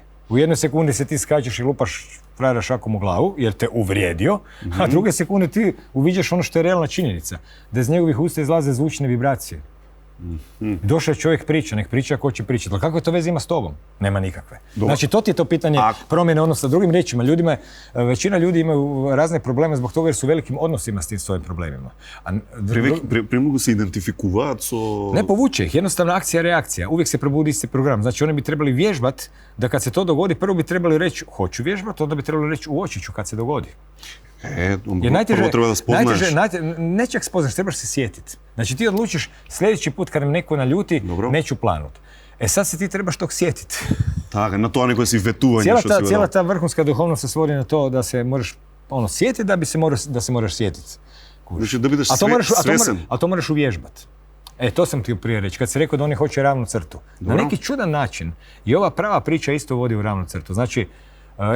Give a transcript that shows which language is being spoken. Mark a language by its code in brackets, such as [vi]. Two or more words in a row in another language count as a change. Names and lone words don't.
[hr] U jednoj sekundi se ti skačeš i lupaš frajera šakom u glavu jer te uvrijedio, a druge sekunde ti uviđaš ono što je realna činjenica. Da iz njegovih usta izlaze zvučne vibracije. Došao je čovjek priča, nek priča ko će pričati. Ali kakve to veze ima s tobom? Nema nikakve. Znači, to ti je to pitanje promjene odnosa. Drugim riječima, većina ljudi imaju razne probleme zbog toga jer su velikim odnosima s tim svojim problemima. [mk] Премногу се идентификуваат со... [hr] Ne povuče ih, jednostavno akcija-reakcija. Uvijek se probudi isti program. Znači, oni bi trebali vježbati da kad se to dogodi, prvo bi trebali reći hoću vježbati, onda bi trebali reći uočit ću kad se dogodi. Prvo treba da spoznaš. Ne čak spoznaš, trebaš se sjetiti. Znači ti odlučiš sljedeći put kad me neko naljuti, neću planut. Sad se ti trebaš tog sjetiti. [mk] Така, на тоа некој си ветување што си [hr] Cijela ta vrhunska duhovnost se svodi na to da se možeš sjetiti da se moraš sjetiti. Znači da budeš svesen. A to moraš uvježbati. To sam ti prije reći, kad si rekao da oni hoće ravnu crtu. Na neki čudan način i ova prava priča isto vodi u ravnu crtu. Znači, recimo vježba.